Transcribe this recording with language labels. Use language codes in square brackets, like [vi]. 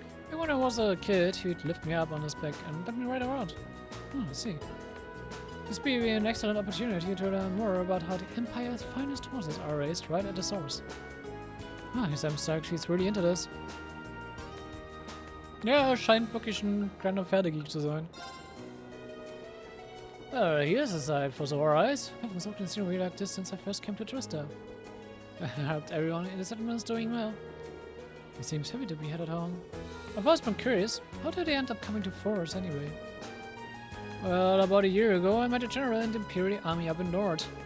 [en] And when I was a kid, he'd lift me up on his back and let me ride around. I see. This would be an excellent opportunity to learn more about how the Empire's finest horses are raised right at the source. He seems like she's really into this. [de] Ja, scheint wirklich ein kleiner Pferdegeek zu sein. [en] Here's a sight for sore eyes. I haven't talked in scenery like this since I first came to Trista. I hope everyone in the settlement is doing well. He seems happy to be headed home. I've always been curious, how did they end up coming to Forest anyway? Well, about a year ago I met a general in the Imperial Army up in North.